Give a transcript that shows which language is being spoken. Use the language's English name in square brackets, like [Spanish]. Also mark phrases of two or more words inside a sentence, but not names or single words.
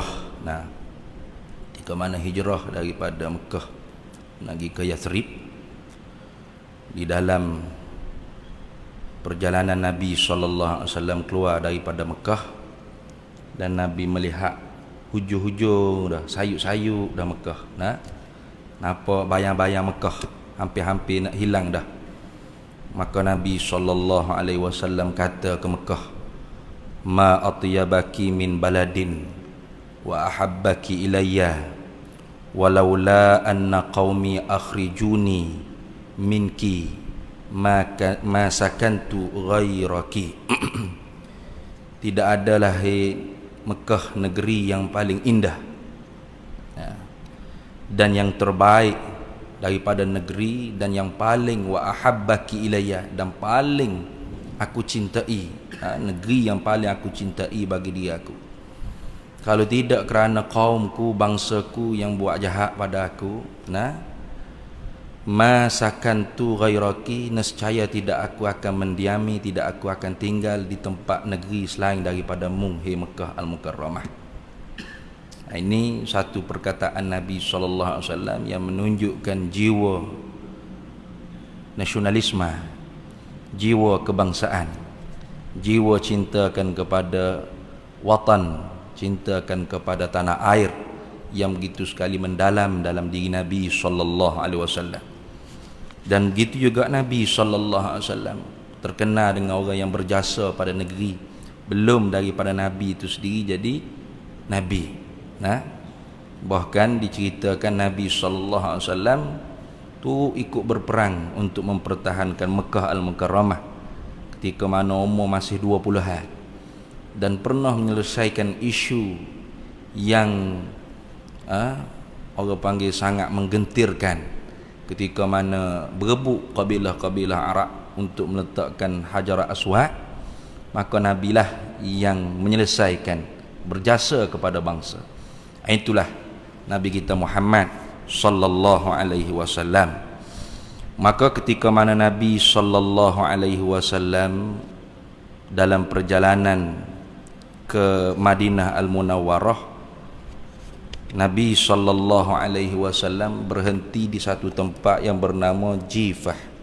[Malay] ketika mana hijrah daripada Mekah pergi ke Yathrib, di dalam perjalanan Nabi [Arabic] صلى الله عليه وسلم [Malay] keluar daripada Mekah, dan Nabi melihat hujung-hujung dah, sayup-sayup dah Mekah, nampak bayang-bayang Mekah hampir-hampir nak hilang dah. Maka Nabi [Arabic] صلى الله عليه وسلم [Malay] kata ke Mekah, [Arabic] ما أطيبك من بلد وأحبك إلي ولولا أن قومي أخرجوني منك ما سكنت غيرك. [Malay] Tidak adalah, hai Mekah, negeri yang paling indah dan yang terbaik daripada negeri, dan yang paling [Arabic] وأحبك إلي, [Malay] dan paling aku cintai, negeri yang paling aku cintai bagi diri aku. Kalau tidak kerana kaumku, bangsaku yang buat jahat pada aku, [Arabic] ما سكنت غيرك, [Malay] nescaya tidak aku akan mendiami, tidak aku akan tinggal di tempat negeri selain daripada mu, hai Mekah Al-Mukarramah. Ini satu perkataan Nabi [Arabic] صلى الله عليه وسلم [Malay] yang menunjukkan jiwa nasionalisme, jiwa kebangsaan, jiwa cintakan kepada watan, cintakan kepada tanah air yang begitu sekali mendalam dalam diri Nabi [Arabic] صلى الله عليه وسلم. [Malay] Dan begitu juga Nabi [Arabic] صلى الله عليه وسلم [Malay] terkenal dengan orang yang berjasa pada negeri belum daripada Nabi itu sendiri jadi Nabi. Bahkan diceritakan Nabi [Arabic] صلى الله عليه وسلم [Malay] tu ikut berperang untuk mempertahankan Mekah Al-Mukarramah ketika mana umur masih 20-an, dan pernah menyelesaikan isu yang orang panggil sangat menggentirkan, ketika mana berebut kabilah-kabilah Arab untuk meletakkan Hajar Aswad. Maka Nabilah yang menyelesaikan, berjasa kepada bangsa. Itulah Nabi kita Muhammad [Arabic] صلى الله عليه وسلم. [Malay] Maka ketika mana Nabi [Arabic] صلى الله عليه وسلم [Malay] dalam perjalanan ke Madinah Al-Munawwarah, Nabi [Arabic] صلى الله عليه وسلم [Malay] berhenti di satu tempat yang bernama Jifah.